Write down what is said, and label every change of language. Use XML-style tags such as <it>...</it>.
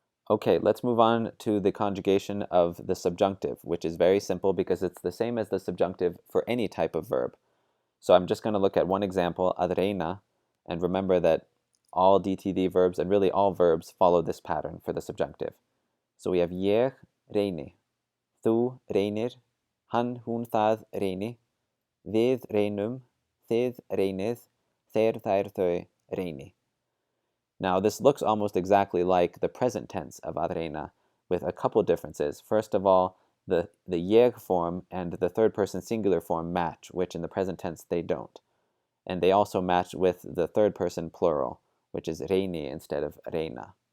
<en>Okay, let's move on to the conjugation of the subjunctive, which is very simple because it's the same as the subjunctive for any type of verb. So I'm just going to look at one example, að reyna, and remember that all DTD verbs and really all verbs follow this pattern for the subjunctive. So we have</en> <is>ég reyni, þú reynir, hann, hún, það reyni, við reynum, þið reynið, þeir, þær, þau reyni.</is> <en>Now, this looks almost exactly like the present tense of að reyna, with a couple differences. First of all, the ég form and the third person singular form match, which in the present tense they don't. And they also match with the third person plural, which is reyni instead of reyna.</en>